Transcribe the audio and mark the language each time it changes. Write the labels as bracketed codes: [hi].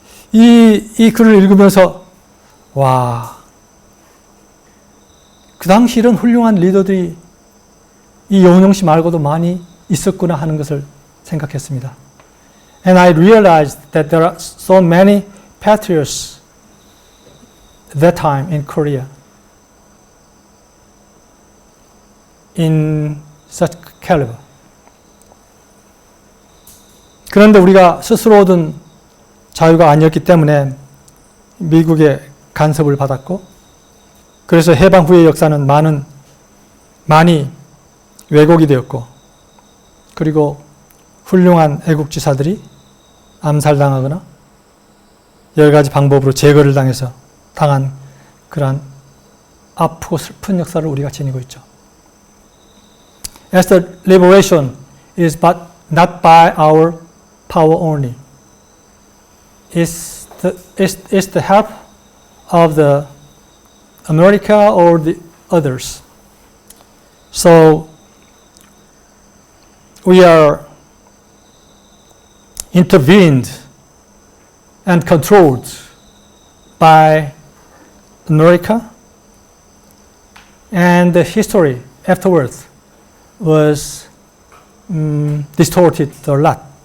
[ko] 이 글을 읽으면서 와, 그 당시 이런 훌륭한 리더들이 이 여운형 씨 말고도 많이 있었구나 하는 것을 생각했습니다. [en] And I realized that there are so many patriots that time in Korea in such caliber. [ko] 그런데 우리가 스스로 얻은 자유가 아니었기 때문에 미국의 간섭을 받았고, 그래서 해방 후의 역사는 많이 왜곡이 되었고, 그리고 훌륭한 애국지사들이 암살당하거나 여러 가지 방법으로 제거를 당한 그러한 아프고 슬픈 역사를 우리가 지니고 있죠. [en] As the liberation is but not by our power only. It's the help of the America or the others. So we are intervened and controlled by America, and the history afterwards was distorted a lot.